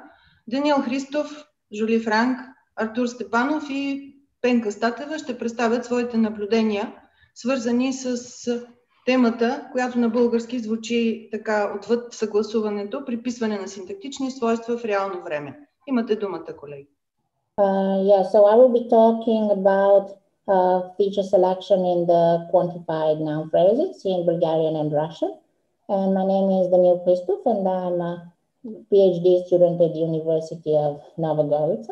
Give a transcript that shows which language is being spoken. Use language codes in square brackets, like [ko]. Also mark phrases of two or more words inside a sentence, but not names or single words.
[bg] Данил Христов, Жули Франк, Артур Степанов и Пенка Статева ще представят своите наблюдения, свързани с темата, която на български звучи така: Отвъд съгласуването, приписване на синтактични свойства в реално време. Имате думата, колеги. [en] So I will be talking about feature selection in the quantified noun phrases in Bulgarian and Russian. And my name is Danil Hристов, and I'm a PhD student at the University of Nova Goрица.